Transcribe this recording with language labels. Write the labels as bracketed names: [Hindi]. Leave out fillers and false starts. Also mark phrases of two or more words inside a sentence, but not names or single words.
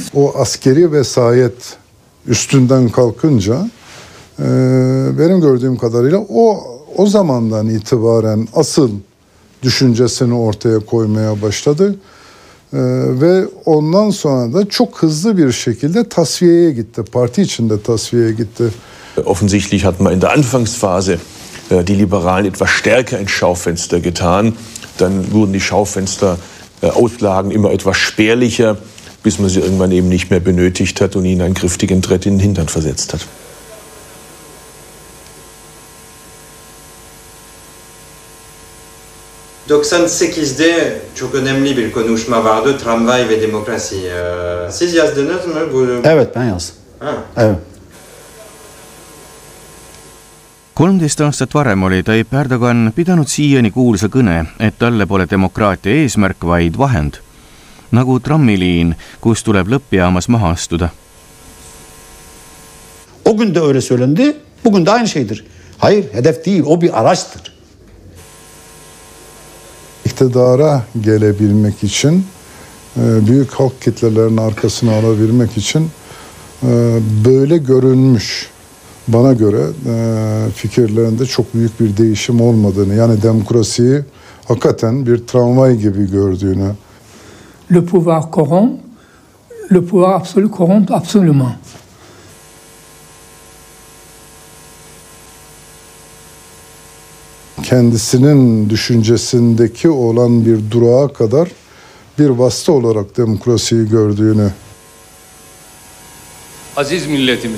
[Turkish] O askeri vesayet üstünden kalkınca benim gördüğüm kadarıyla o zamandan itibaren asıl düşüncesini ortaya koymaya başladı. Ve ondan sonra da çok hızlı bir şekilde tasfiyeye gitti. Parti içinde tasfiyeye gitti. [German] Offensichtlich hat man in der Anfangsphase die Liberalen etwas stärker ins Schaufenster getan. Dann wurden die Schaufenster Auslagen immer etwas spärlicher, bis man sie irgendwann eben nicht mehr benötigt hat und ihnen einen kräftigen Tritt in den Hintern versetzt hat. [Turkish] ...98'de çok önemli bir konuşma vardı, tramvay ve demokrasi. Siz yazdınız mı bu? Evet, ben yazdım. Ha. Evet. [Estonian] 13 aastat varem oli Tayyip Erdogan pidanud siiani kuulsa kõne, et talle pole demokraatia eesmärk, vaid vahend. Nagu trammiliin, kus tuleb lõppjaamas maha astuda. [Turkish] O gün de öyle söylendi, bugün de aynı şeydir. Hayır, hedef değil, o bir araçtır. İktidara gelebilmek için, büyük halk kitlelerinin arkasına alabilmek için böyle görünmüş. Bana göre fikirlerinde çok büyük bir değişim olmadığını, yani demokrasiyi hakikaten bir tramvay gibi gördüğünü. [French] Le pouvoir corrompt, le pouvoir absolu corrompt absolument. [Turkish] Kendisinin düşüncesindeki olan bir durağa kadar bir vasıta olarak demokrasiyi gördüğünü. Aziz milletimiz.